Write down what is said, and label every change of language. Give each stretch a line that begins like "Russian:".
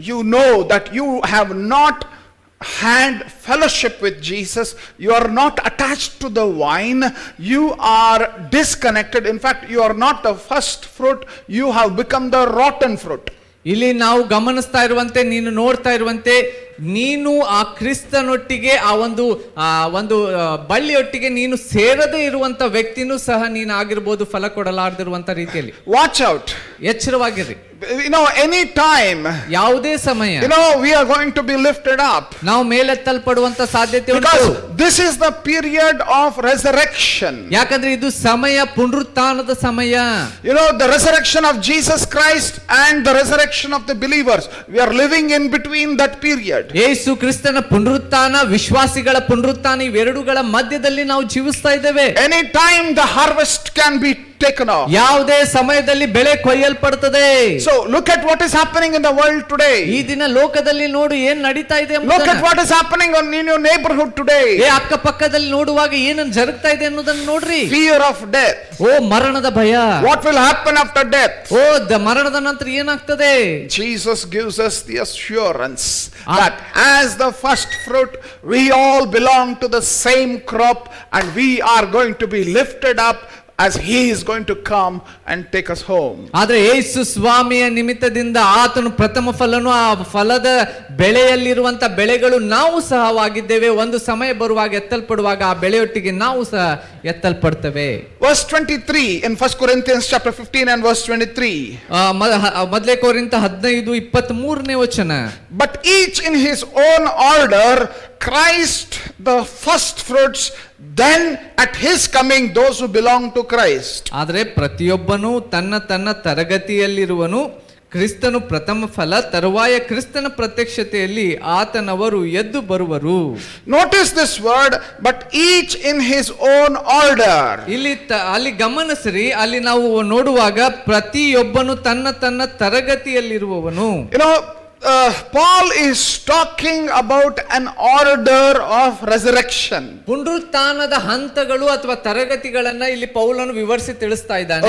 English: You know that you have not had fellowship with Jesus. You are not attached to the vine. You are disconnected. In fact, you are not the first fruit. You have become the rotten fruit.
Kannada: ಇಲ್ಲಿ ನಾವು ಗಮನಿಸ್ತಾ ಇರುವಂತೆ, ನೀನು ನೋಡ್ತಾ ಇರುವಂತೆ, ನೀನು ಆ ಕ್ರಿಸ್ತನೊಟ್ಟಿಗೆ ಆ ಒಂದು ಬಳ್ಳಿಯೊಟ್ಟಿಗೆ ನೀನು ಸೇರದೇ ಇರುವಂತ ವ್ಯಕ್ತಿನೂ ಸಹ ನೀನು ಆಗಿರ್ಬೋದು, ಫಲ ಕೊಡಲಾರ್ದಿರುವಂತ ರೀತಿಯಲ್ಲಿ.
English: Watch out.
Kannada: ಎಚ್ಚರವಾಗಿರಿ.
English: Any time,
Kannada: ಯಾವುದೇ ಸಮಯ
English: we are going to be lifted up.
Kannada: ನಾವು ಮೇಲೆತ್ತಲ್ಪಡುವಂತ ಸಾಧ್ಯತೆ ಉಂಟು.
English: Because this is the period of resurrection.
Kannada: ಯಾಕಂದ್ರೆ ಇದು ಸಮಯ ಪುನರುತ್ಥಾನದ ಸಮಯ.
English: The resurrection of Jesus Christ and the resurrection of the believers. We are living in between that period.
Kannada: ಯೇಸು ಕ್ರಿಸ್ತನ ಪುನರುತ್ಥಾನ, ವಿಶ್ವಾಸಿಗಳ ಪುನರುತ್ಥಾನ, ಇವೆರಡುಗಳ ಮಧ್ಯದಲ್ಲಿ ನಾವು ಜೀವಿಸ್ತಾ ಇದ್ದೇವೆ.
English: Any time the harvest can be taken off.
Kannada: ಯಾವುದೇ ಸಮಯದಲ್ಲಿ ಬೆಳೆ ಕೊಯ್ಯಲ್ಪಡುತ್ತದೆ.
English: So look at what is happening in the world today.
Kannada: ಈ ದಿನ ಲೋಕದಲ್ಲಿ ನೋಡು ಏನ್ ನಡೀತಾ ಇದೆ.
English: Look at what is happening in your neighborhood today.
Kannada: ಅಕ್ಕಪಕ್ಕದಲ್ಲಿ ನೋಡುವಾಗ ಏನನ್ನು ಜರುಗ್ತಾ ಇದೆ ಅನ್ನೋದನ್ನು ನೋಡ್ರಿ.
English: Fear of death.
Kannada: ಓ ಮರಣದ ಭಯ.
English: What will happen after death?
Kannada: ಓ ಮರಣದ ನಂತರ ಏನಾಗ್ತದೆ.
English: Jesus gives us the assurance that as the first fruit we all belong to the same crop, and we are going to be lifted up as he is going to come and take us home.
Kannada: ಆದ್ರೆ ಯೇಸು ಸ್ವಾಮಿಯ ನಿಮಿತ್ತದಿಂದ ಆತನು ಪ್ರಥಮ ಫಲನು, ಆ ಫಲದ ಬೆಳೆಯಲ್ಲಿರುವಂತ ಬೆಳೆಗಳು ನಾವು ಸಹವಾಗಿದ್ದೇವೆ. ಒಂದು ಸಮಯ ಬರುವಾಗ ಎತ್ತಲ್ಪಡುವಾಗ ಆ ಬೆಳೆಯೊಟ್ಟಿಗೆ ನಾವು ಸಹ ಎತ್ತಲ್ಪಡ್ತೇವೆ.
English: Verse 23 in 1 Corinthians chapter 15 and verse 23.
Kannada: ಮೊದಲೇ ಕೊರಿಂಥ 15:23ನೇ ವಚನ.
English: But each in his own order, Christ the first fruits, then at his coming those who belong to Christ.
Kannada: ಆದರೆ ಪ್ರತಿಯೊಬ್ಬನು ತನ್ನ ತರಗತಿಯಲ್ಲಿರುವನು. ಕ್ರಿಸ್ತನು ಪ್ರಥಮ ಫಲ, ತರುವಾಯ ಕ್ರಿಸ್ತನ ಪ್ರತ್ಯಕ್ಷತೆಯಲ್ಲಿ ಆತನವರು ಎದ್ದು ಬರುವರು.
English: Notice this word, but each in his own order.
Kannada: ಅಲ್ಲಿ ಗಮನಿಸ್ರಿ, ಅಲ್ಲಿ ನಾವು ನೋಡುವಾಗ ಪ್ರತಿಯೊಬ್ಬನು ತನ್ನ ತರಗತಿಯಲ್ಲಿರುವವನು.
English: Paul is talking about an order of resurrection.
Kannada: ಪುನರುತ್ಥಾನದ ಹಂತಗಳು ಅಥವಾ ತರಗತಿಗಳನ್ನ ಇಲ್ಲಿ ಪೌಲನು ವಿವರಿಸಿ ತಿಳಿಸ್ತಾ ಇದ್ದಾನೆ.